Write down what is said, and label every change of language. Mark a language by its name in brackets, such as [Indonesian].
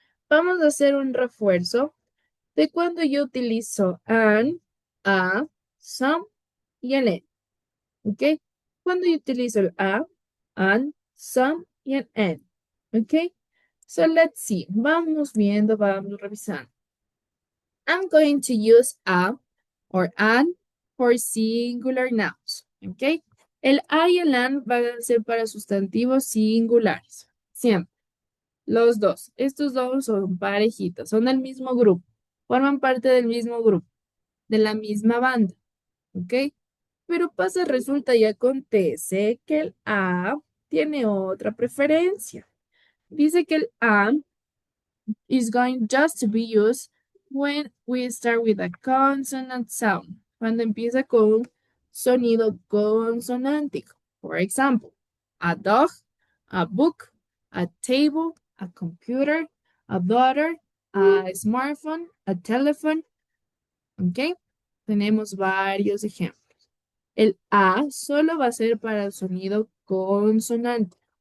[Spanish] Vamos a hacer un refuerzo de cuando yo utilizo an, a, some y el en. ¿Ok? Cuando yo utilizo el a, an, some y el en. ¿Ok? [English] So let's see. [Spanish] Vamos viendo, vamos revisando. [English] I'm going to use a or an for singular nouns. ¿Ok? [Spanish] El a y el an van a ser para sustantivos singulares. Siempre. Los dos. Estos dos son parejitos. Son del mismo grupo. Forman parte del mismo grupo. De la misma banda. ¿Ok? Pero pasa, resulta y acontece que el a tiene otra preferencia. Dice que el a [English] is going just to be used when we start with a consonant sound. [Spanish] Cuando empieza con un sonido consonántico. [English] For example, a dog, a book, a table, a computer, a daughter, a smartphone, a telephone. ¿Ok? [Spanish] Tenemos varios ejemplos. El A solo va a ser para el sonido consonante.